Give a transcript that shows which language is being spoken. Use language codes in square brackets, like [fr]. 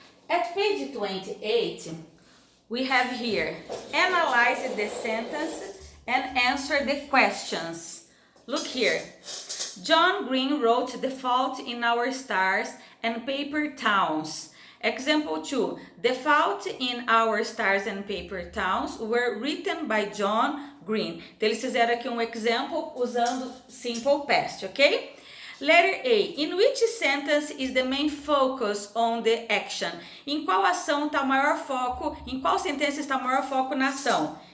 [en] At page 28, we have here, analyze the sentence and answer the questions. Look here. John Green wrote The Fault in Our Stars and Paper Towns. Example 2. The Fault in Our Stars and Paper Towns were written by John Green. [pt] Então, eles fizeram aqui um example usando simple past, ok? [en] Letter A. In which sentence is the main focus on the action? [pt] Em qual ação está o maior foco? Em qual sentença está o maior foco na ação?